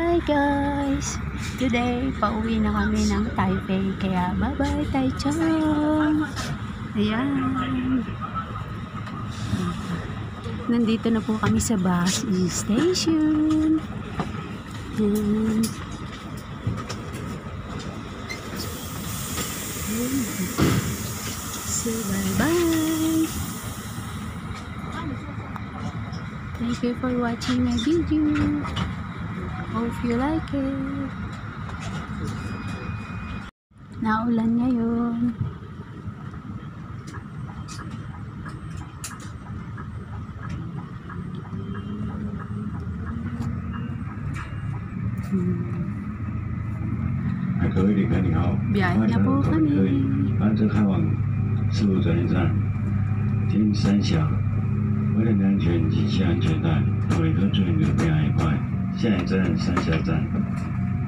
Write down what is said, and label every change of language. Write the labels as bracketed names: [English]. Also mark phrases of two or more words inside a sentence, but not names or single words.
[Filipino] guys! Today, pauwi na kami ng Taipei. Kaya bye-bye Taichung! Ayan. Nandito na po kami sa bus station. Ayan. So bye-bye! [English] Thank you for watching my video. Hope you like it. [Filipino] Naulan ngayon. Biyahe na po kami. [Chinese] 班车开往事务转运站，经三峡。为了你安全，系安全带，每个注意流量一块。下一站三峡站。